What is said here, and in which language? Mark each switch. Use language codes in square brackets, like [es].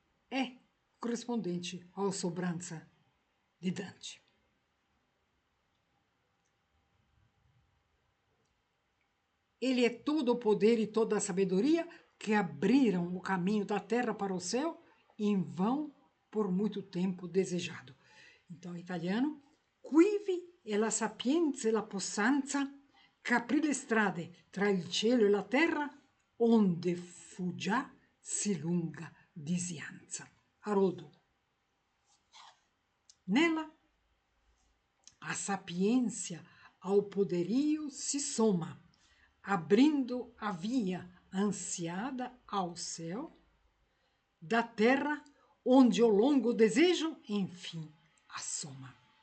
[pt] É correspondente ao sobrança de Dante. Ele é todo o poder e toda a sabedoria que abriram o caminho da terra para o céu em vão por muito tempo desejado. Então, em italiano, [it] quivi è la sapienza e la possanza qu'aprì le strade tra il cielo e la terra, onde fu già si lunga disianza. [pt] Haroldo. Nela, a sapiência ao poderio se soma, abrindo a via ansiada ao céu, da terra onde ao longo desejam, enfim, assoma.